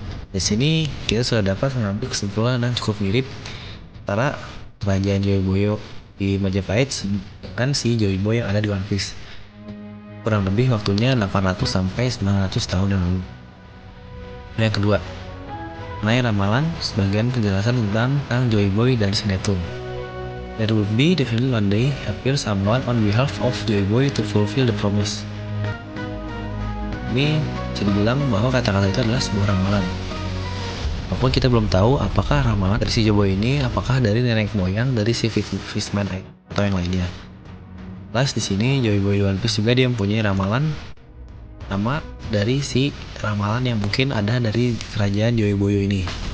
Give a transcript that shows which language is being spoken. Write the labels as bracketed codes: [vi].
[id] Di sini kita sudah dapat mengambil kesimpulan yang cukup mirip antara kerajaan Joy Boyo di Majapahit dengan si Joy Boy yang ada di One Piece. Kurang lebih waktunya 800 sampai 900 tahun yang lalu. Dan yang kedua, mengenai ramalan, sebagian penjelasan tentang Joy Boy dan si Neptune. [en] There will be definitely one day appear someone on behalf of Joy Boy to fulfill the promise. [id] Ini bisa dibilang bahwa kata-kata itu adalah sebuah ramalan. Walaupun kita belum tahu apakah ramalan dari si Joy Boy ini apakah dari nenek moyang dari si Fishman atau yang lainnya. Plus di sini Joy Boy One Piece juga dia mempunyai ramalan sama dari si ramalan yang mungkin ada dari kerajaan Joy Boyo ini.